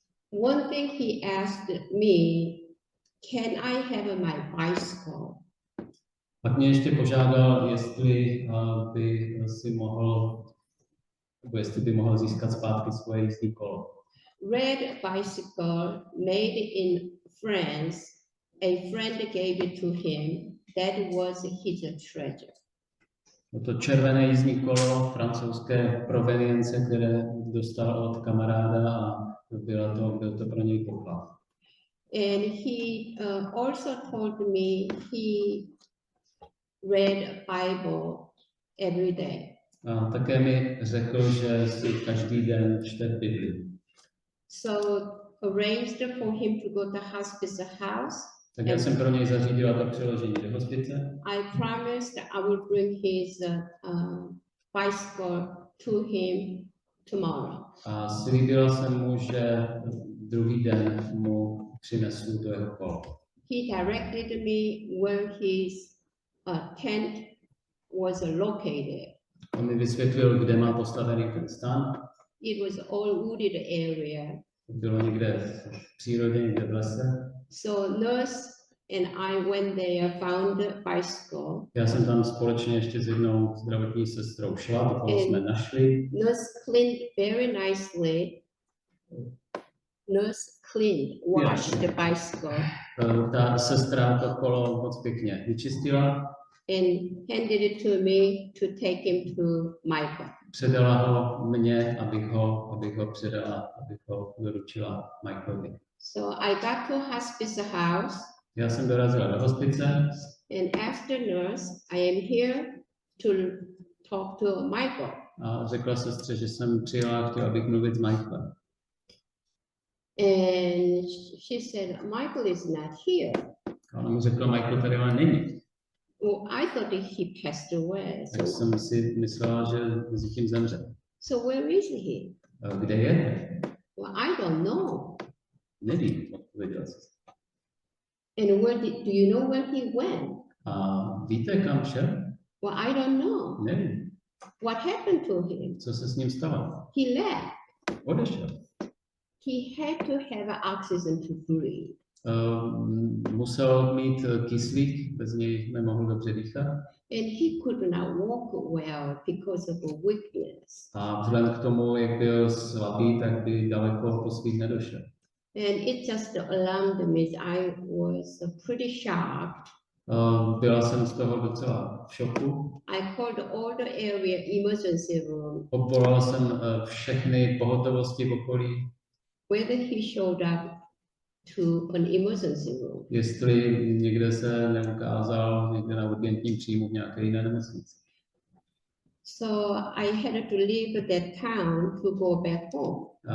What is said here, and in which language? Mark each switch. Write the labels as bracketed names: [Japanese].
[English] One thing he asked me, can I have my bicycle? [Czech] Pak mě ještě požádal, jestli by si mohl, nebo jestli by mohl získat zpátky svoje jízdní kolo. [English] Red bicycle made in France. A friend gave it to him. That was his treasure. [Czech] To červené jízdní kolo francouzské provenience, které dostal od kamaráda a byl to pro něj poklad. [English] And he also told me he read Bible every day. [Czech] A také mi řekl, že si každý den čte Bibli. [English] So arranged for him to go to hospice house. [Czech] Tak já jsem pro něj zařídila to přeložení do hospice. [English] I promised I will bring his bicycle to him tomorrow. [Czech] A slíbila jsem mu, že druhý den mu přinesu to jeho kolo. [English] He directed me where his tent was located. [Czech] On mi vysvětlil, kde má postavený ten stan. [English] It was all wooded area. [Czech] Bylo někde v přírodě, někde v lese. [English] So nurse and I went there, found the bicycle. [Czech] Já jsem tam společně ještě s jednou zdravotní sestrou šla, do toho jsme našli. [English] Nurse cleaned very nicely. Nurse cleaned, washed the bicycle [Czech] Ta sestra to kolo moc pěkně vyčistila. [English] and handed it to me to take him to Michael. [Czech] Předala ho mně, abych ho předala, abych ho doručila Michaelovi. [English] So I got to hospice house [Czech] Já jsem dorazila do hospice [English] and asked the nurse, I am here to talk to Michael. [Czech] a řekla sestře, že jsem přijela a chtěla bych mluvit s Michaelem. [English] And she said, Michael is not here. [Czech] A ona mi řekla, Michael tady ale není. [English] Well, I thought that he passed away. [Czech] Tak jsem si myslela, že mezi tím zemře. [English] So where is he? [Czech] Kde je? [English] Well, I don't know. [Czech] Nevím, odpověděla jsem. [English] And do you know where he went? [Czech] A víte, kam šel? [English] Well, I don't know. [Czech] Nevím. [English] What happened to him? [Czech] Co se s ním stalo? [English] He left. [Czech] Odešel. [English] He had to have oxygen to breathe. [Czech] Musel mít kyslík, bez něj nemohl dobře dýchat. [English] And he could not walk well because of a weakness. [Czech] A vzhledem k tomu, jak byl slabý, tak by daleko po svých nedošel. [English] And it just alarmed me. I was pretty shocked. [Czech] Byla jsem z toho docela v šoku. [English] I called all the area emergency room. [Czech] Obvolala jsem všechny pohotovosti v okolí, [English] Whether he showed up to an emergency room. [Czech] jestli někde se neukázal někde na urgentním příjmu v nějaké jiné nemocnici. [English] So I had to leave that town to go back home.